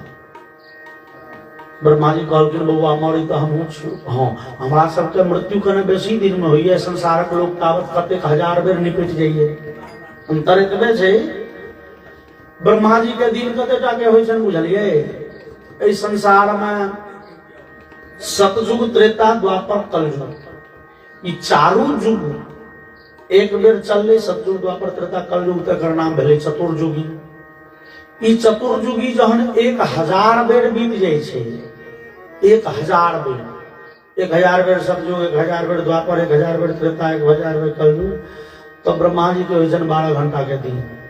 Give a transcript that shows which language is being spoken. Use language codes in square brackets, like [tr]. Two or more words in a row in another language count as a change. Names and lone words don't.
[mai] ब्रह्मा जी कहलखिन बउआ मरी तो हमहूँ छु। हाँ, हमरा सबके मृत्यु कने बेसी दिन में होइए, संसारक लोग तावत कतेक हजार बेर निपट जाइए। अंतर एतबे छै, ब्रह्मा जी के दिन कतेटा के होइ छन बुझलिए। एहि संसार में सतयुग, त्रेता, द्वापर, कलयुग, ई चारू युग एक बेर चलले। सतयुग, द्वापर, त्रेता, कलयुग तकर नाम भेलै चतुर्युगी। ई चतुर्युगी जहन 1000 बेर बीत जाय छै, 1000 बेर, 1000 बेर सतयुग, 1000 बेर द्वापर, 1000 बेर त्रेता, 1000 बेर कलयुग, तो ब्रह्मा जी के होइ छन 12 घंटा के दिन।